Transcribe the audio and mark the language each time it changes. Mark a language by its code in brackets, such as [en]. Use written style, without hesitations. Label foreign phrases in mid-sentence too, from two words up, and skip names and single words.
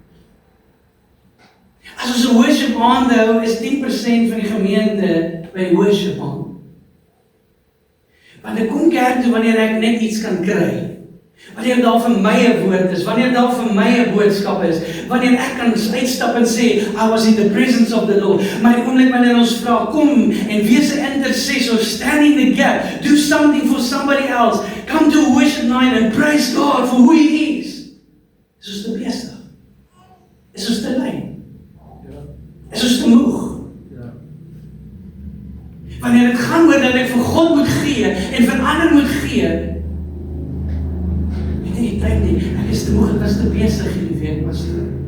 [af] As ons 'n worship aand hou, is 10% van die gemeente by die worship aand. Want ek kom kerk toe wanneer ek net iets kan kry. Wanneer daar vir my 'n woord is, wanneer daar vir my 'n boodskap is, wanneer ek kan uitstap en sê, [en] I was in the presence of the Lord. [af] Maar die oomblik wanneer ons vra, kom en wees 'n intercessor, [en] stand in the gap, do something for somebody else, come to a worship night and praise God for who He is. [af] Is ons te besig? Is ons te lui? Is ons te moeg? Wanneer dit gaan oor dat ek vir God moet gee en vir ander moet gee, die tyd nie, ek is te moeg, ek was te besig hierdie week, pastor.